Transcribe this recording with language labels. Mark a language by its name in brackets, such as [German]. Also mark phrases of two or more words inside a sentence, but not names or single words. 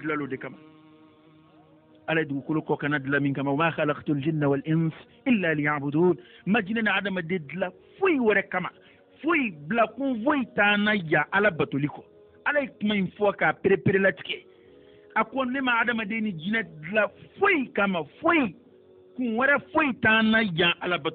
[Bambara] dilan o de kama ala ye dugukolo kɔ kana dilan min kama [Arabic] وما خلقت الجن والإنس إلا ليعبدون [Bambara] ma jinɛ ni adamaden dilan foyi wɛrɛ kama foyi bilakun foyi t'an na yan ala batoli kɔ ala ye kuma in fɔ k'a perepere latigɛ a ko ne ma adamaden ni jinɛ dilan foyi kama foyi kun wɛrɛ foyi t'an na yan ala bato